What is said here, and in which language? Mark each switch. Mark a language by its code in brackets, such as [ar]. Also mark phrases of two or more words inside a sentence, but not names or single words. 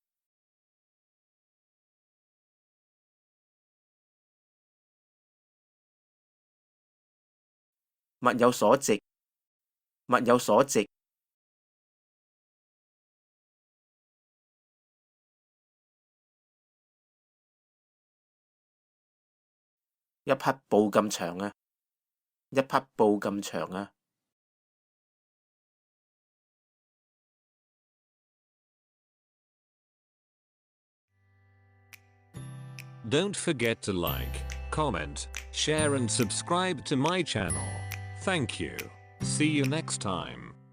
[yue] 物有所值，物有所值。一匹布咁長呀，一匹布咁長呀。 [en] Don't forget to like, comment, share and subscribe to my channel. Thank you. See you next time.